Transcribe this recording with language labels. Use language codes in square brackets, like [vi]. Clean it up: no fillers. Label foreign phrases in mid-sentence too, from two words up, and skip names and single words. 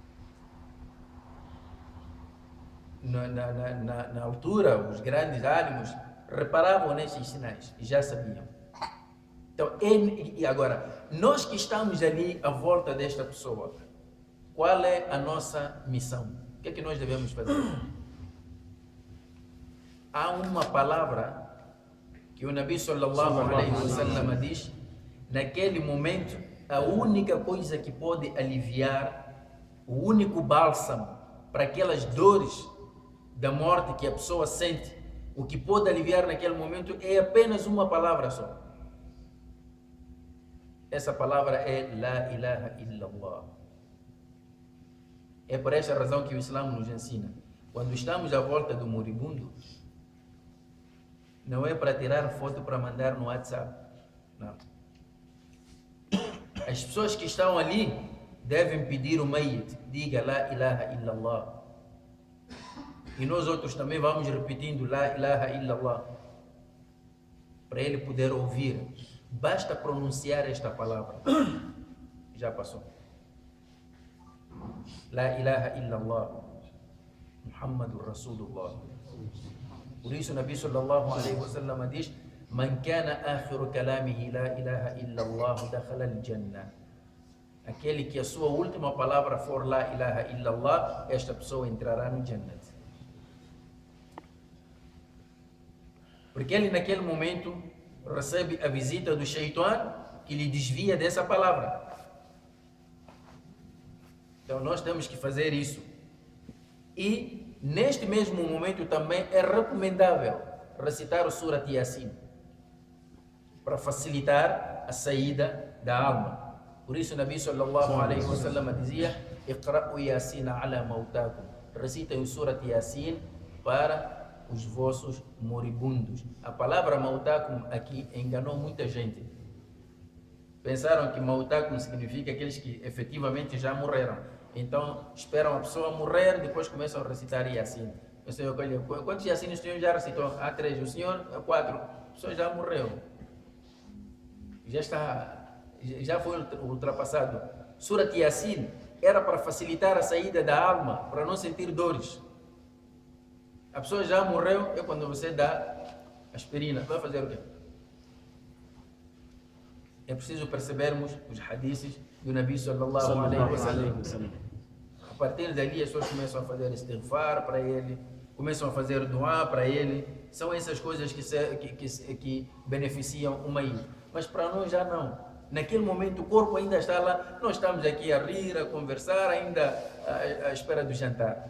[pt] Na altura, os grandes ânimos reparavam nesses sinais e já sabiam. Então, e agora, nós que estamos ali à volta desta pessoa, qual é a nossa missão? O que é que nós devemos fazer? Há uma palavra que o Nabi [ar] صلى الله عليه وسلم [pt] diz: naquele momento, a única coisa que pode aliviar, o único bálsamo para aquelas dores da morte que a pessoa sente, o que pode aliviar naquele momento é apenas uma palavra só. Essa palavra é [ar] لا إله إلا الله. [pt] É por essa razão que o Islã nos ensina: quando estamos à volta do moribundo, não é para tirar foto para mandar no WhatsApp. Não. As pessoas que estão ali devem pedir o Mayyit: diga [ar] لا إله إلا الله. [pt] E nós outros também vamos repetindo [ar] لا إله إلا الله, [pt] para ele poder ouvir. Basta pronunciar esta palavra. Já passou. [ar] لا إله إلا الله محمد رسول الله. [pt] Por isso o Nabi [ar] صلى الله عليه وسلم [pt] diz: [ar] من كان آخر كلامه لا إله إلا الله دخل الجنة. [pt] Aquele que a sua última palavra for [ar] لا إله إلا الله, [pt] esta pessoa entrará no Jannat. Porque ele naquele momento recebe a visita do Shaitan, que lhe desvia dessa palavra. Então nós temos que fazer isso. E neste mesmo momento também é recomendável recitar o Surat Yasin, para facilitar a saída da alma. Por isso o Nabi [ar] صلى الله عليه وسلم [pt] dizia: [ar] اقرؤوا يس على موتاكم. [pt] Recitem o Surat Yasin para os vossos moribundos. A palavra mautakum aqui enganou muita gente. Pensaram que mautakum significa aqueles que efetivamente já morreram. Então esperam a pessoa morrer, depois começam a recitar Yasin. Eu sei, olha, quantos Yasin o senhor já recitou? 3, o senhor 4. A pessoa já morreu. Já foi ultrapassado. Surat Yasin era para facilitar a saída da alma, para não sentir dores. A pessoa já morreu, é quando você dá aspirina. Vai fazer o quê? É preciso percebermos os hadiths do Nabi [ar] صلى الله عليه وسلم. [pt] A partir dali as pessoas começam a fazer istighfar para ele, começam a fazer dua para ele. São essas coisas que beneficiam o Mayyit. Mas para nós já não. Naquele momento o corpo ainda está lá, nós estamos aqui a rir, a conversar, ainda à espera do jantar.